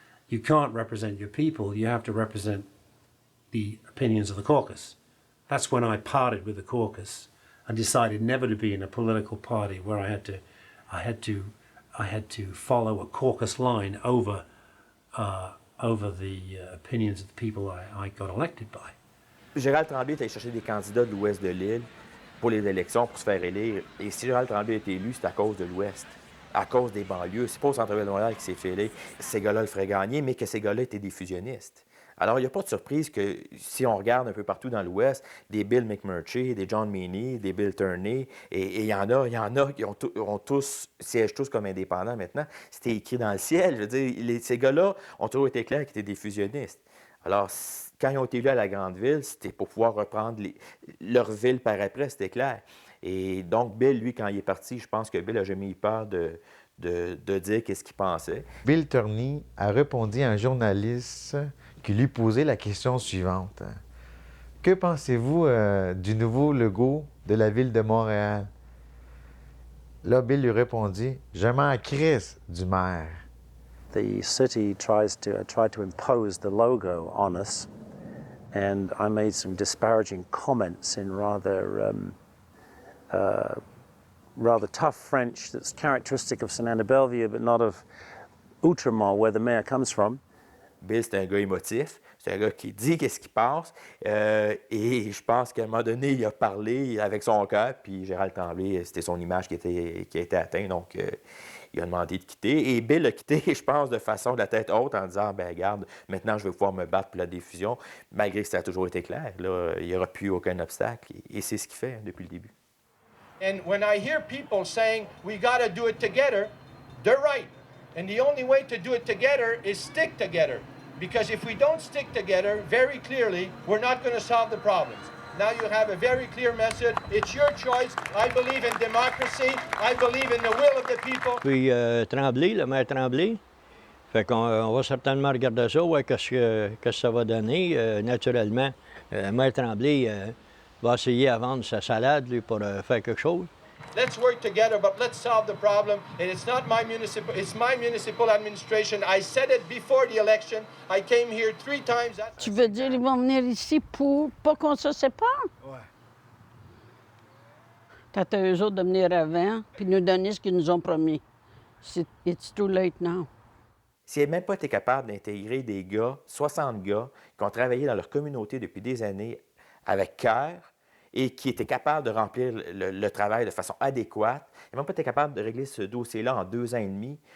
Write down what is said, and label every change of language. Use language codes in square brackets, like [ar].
[en] You can't represent your people. You have to represent the opinions of the caucus. That's when I parted with the caucus and decided never to be in a political party where I had to follow a caucus line over the opinions of the people I got elected by. [fr] Gérald Tremblay est allé chercher des candidats de l'ouest de l'île pour les élections pour se faire élire. Et si Gérald Tremblay a été élu, c'est à cause de l'ouest, à cause des banlieues. C'est pas au centre-ville de Montréal qui s'est fait élire. Ces gars-là le feraient gagner, mais que ces gars-là étaient des fusionnistes. Alors, il n'y a pas de surprise que si on regarde un peu partout dans l'Ouest, des Bill McMurtry, des John Meany, des Bill Tierney, et il y en a qui siègent tous comme indépendants maintenant. C'était écrit dans le ciel. Je veux dire, ces gars-là ont toujours été clairs qu'ils étaient des fusionnistes. Alors, quand ils ont été élus à la grande ville, c'était pour pouvoir reprendre leur ville par après, c'était clair. Et donc, Bill, lui, quand il est parti, je pense que Bill n'a jamais eu peur de dire qu'est-ce qu'il pensait. Bill Tierney a répondu à un journaliste qui lui posait la question suivante. Que pensez-vous du nouveau logo de la ville de Montréal? Là, Bill lui répondit, je m'en crisse du maire. [en] The city tried to impose the logo on us, and I made some disparaging comments in rather tough French that's characteristic of Sainte-Anne-de-Bellevue, but not of Outremont, where the mayor comes from. [fr] Bill, c'est un gars émotif, c'est un gars qui dit qu'est-ce qu'il pense, et je pense qu'à un moment donné, il a parlé avec son cœur, puis Gérald Tremblay, c'était son image qui a été atteinte, donc il a demandé de quitter. Et Bill a quitté, je pense, de façon de la tête haute, en disant, ben regarde, maintenant je vais pouvoir me battre pour la diffusion, malgré que ça a toujours été clair, là, il n'y aura plus aucun obstacle, et c'est ce qu'il fait depuis le début. [en] And when I hear people saying, we got to do it together, they're right. And the only way to do it together is stick together. Because if we don't stick together, very clearly, we're not going to solve the problems. Now you have a very clear message. It's your choice. I believe in democracy. I believe in the will of the people. [fr] Puis Tremblay, le maire Tremblay, fait qu'on va certainement regarder ça, ouais, qu'est-ce que ça va donner. Naturellement, le maire Tremblay va essayer à vendre sa salade lui, pour faire quelque chose. [en] Let's work together, but let's solve the problem. And it's not my municipal, it's my municipal administration. I said it before the election. I came here 3 times. [fr] Tu veux dire ils vont venir ici pour pas qu'on se sépare? Ouais. T'as à eux autres de venir avant puis nous donner ce qu'ils nous ont promis. [en] It's too late now. [fr] S'ils n'avaient même pas été capables d'intégrer des gars, 60 gars, qui ont travaillé dans leur communauté depuis des années avec cœur, et qui étaient capables de remplir le travail de façon adéquate, ils n'ont même pas été capables de régler ce dossier-là en 2 ans et demi.